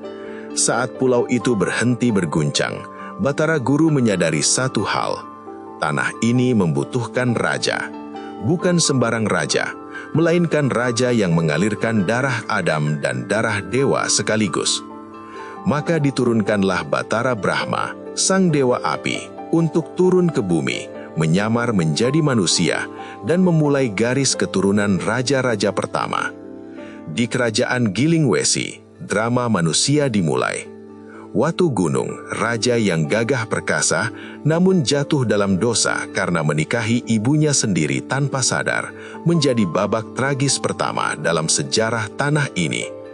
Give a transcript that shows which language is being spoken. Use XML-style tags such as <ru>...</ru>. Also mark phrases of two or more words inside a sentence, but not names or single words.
<id>Saat pulau itu berhenti berguncang, Batara Guru menyadari satu hal. Tanah ini membutuhkan raja. Bukan sembarang raja, melainkan raja yang mengalirkan darah Adam dan darah dewa sekaligus. Maka diturunkanlah Batara Brahma, sang dewa api, untuk turun ke bumi, menyamar menjadi manusia, dan memulai garis keturunan raja-raja pertama. Di kerajaan Gilingwesi, drama manusia dimulai. Watu Gunung, raja yang gagah perkasa, namun jatuh dalam dosa karena menikahi ibunya sendiri tanpa sadar, menjadi babak tragis pertama dalam sejarah tanah ini.</id>